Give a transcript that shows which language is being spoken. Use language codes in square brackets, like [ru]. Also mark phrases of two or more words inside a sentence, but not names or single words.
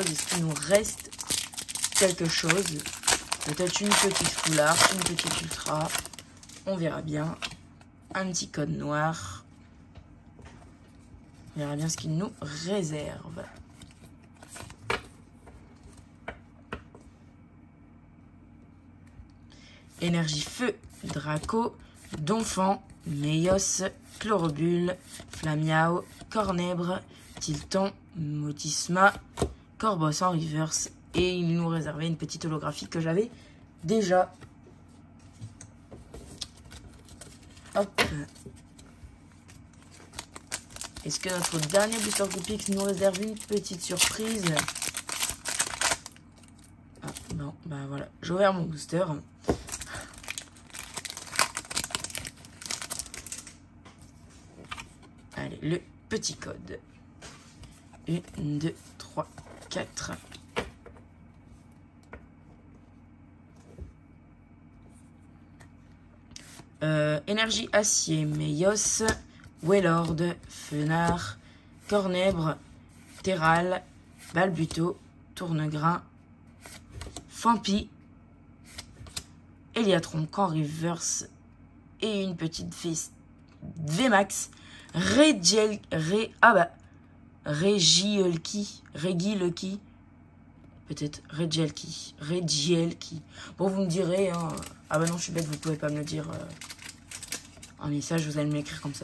[fr] Est-ce qu'il nous reste quelque chose? Peut-être une petite foulard, une petite ultra. On verra bien. Un petit code noir. On verra bien ce qu'il nous réserve. Énergie Feu, Draco, Donphan, Meios, Chlorobule, Flamiao, Cornèbre, Tilton, Motisma, Corbos en reverse. Et il nous réservait une petite holographie que j'avais déjà. Hop. Est-ce que notre dernier booster Goopix nous réserve une petite surprise? Ah non, bah voilà, j'ai ouvert mon booster. Allez, le petit code. 1, 2, 3, 4. Énergie acier, Meios, Wailord, Fenard, Cornèbre, Terral, Balbuto, Tournegrain, Fampi, Eliatron, Canreverse et une petite VMAX, Regielki, peut-être Regielki. Bon, vous me direz, hein, ah bah non, je suis bête, vous pouvez pas me le dire en message, vous allez me l'écrire comme ça.